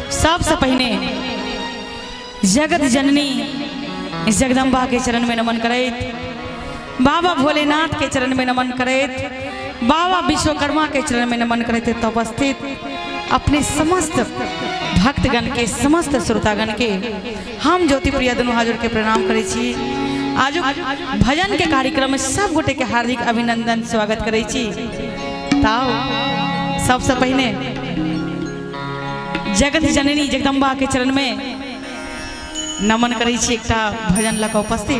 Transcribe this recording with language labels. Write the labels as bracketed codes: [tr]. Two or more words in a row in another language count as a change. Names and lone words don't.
[mai] सबसे पहले जगत जननी जगदम्बा के चरण में नमन करैत, बाबा भोलेनाथ के चरण में नमन करैत, बाबा विश्वकर्मा के चरण में नमन करैत उपस्थित अपने समस्त भक्तगण के समस्त श्रोतागण के हम ज्योति प्रिया दोनों हाथ जोड़ के प्रणाम करै छी। आज भजन के कार्यक्रम में सब गोटे के हार्दिक अभिनंदन स्वागत करै छी। ताओ सबसे पहले जगत जननी जगदम्बा के चरण में नमन करै छी, एकटा भजन लग उपस्थित।